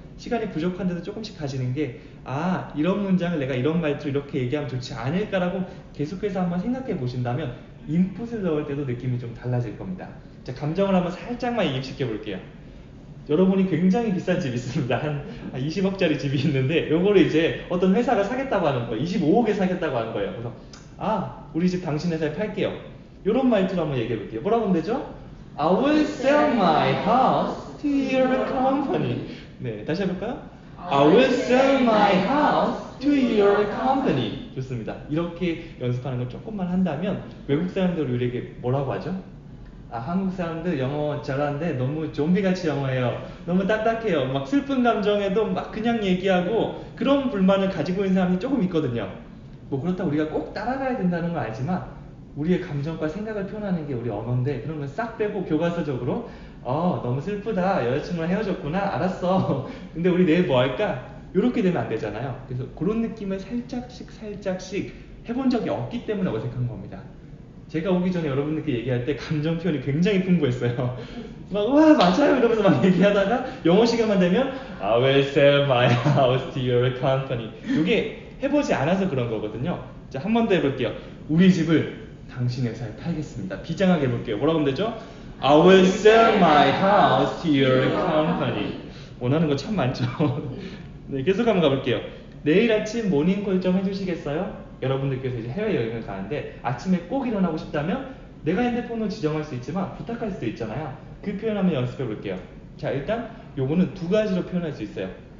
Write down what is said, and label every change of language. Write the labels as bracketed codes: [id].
[ko] 시간이 부족한데도 조금씩 가지는 게 이런 문장을 내가 이런 말투로 이렇게 얘기하면 좋지 않을까라고 계속해서 한번 생각해 보신다면 인풋을 넣을 때도 느낌이 좀 달라질 겁니다. 자, 감정을 한번 살짝만 이입시켜 볼게요. 여러분이 굉장히 비싼 집이 있습니다. 한 20억짜리 집이 있는데 요거를 이제 어떤 회사가 사겠다고 하는 거예요. 25억에 사겠다고 하는 거예요. 그래서 우리 집 당신 회사에 팔게요. 요런 말투로 한번 얘기해 볼게요. 뭐라고 하면 되죠? [en] I will sell my house to your company. [ko] 네, 다시 해볼까요? [en] I will sell my house to your company. [ko] 좋습니다. 이렇게 연습하는 걸 조금만 한다면 외국 사람들 우리에게 뭐라고 하죠? 한국 사람들 영어 잘하는데 너무 좀비같이 영어해요. 너무 딱딱해요. 막 슬픈 감정에도 막 그냥 얘기하고 그런 불만을 가지고 있는 사람이 조금 있거든요. 뭐 그렇다고 우리가 꼭 따라가야 된다는 건 알지만 우리의 감정과 생각을 표현하는 게 우리 언어인데 그런 걸 싹 빼고 교과서적으로 너무 슬프다. 여자친구랑 헤어졌구나. 알았어. 근데 우리 내일 뭐 할까? 이렇게 되면 안 되잖아요. 그래서 그런 느낌을 살짝씩 해본 적이 없기 때문에 어색한 겁니다. 제가 오기 전에 여러분들께 얘기할 때 감정 표현이 굉장히 풍부했어요. 막, 와, 맞아요. 이러면서 막 얘기하다가 영어 시간만 되면 [en] I will sell my house to your company. [ko] 이게 해보지 않아서 그런 거거든요. 자, 한 번 더 해볼게요. 우리 집을 당신 회사에 팔겠습니다. 비장하게 해볼게요. 뭐라고 하면 되죠? [en] I will sell my house to your company. [ko] 원하는 거 참 많죠. 네, 계속 한번 가볼게요. 내일 아침 모닝콜 좀 해주시겠어요? 여러분들께서 이제 해외여행을 가는데 아침에 꼭 일어나고 싶다면 내가 핸드폰을 지정할 수 있지만 부탁할 수도 있잖아요. 그 표현 한번 연습해 볼게요. 자, 일단 요거는 두 가지로 표현할 수 있어요.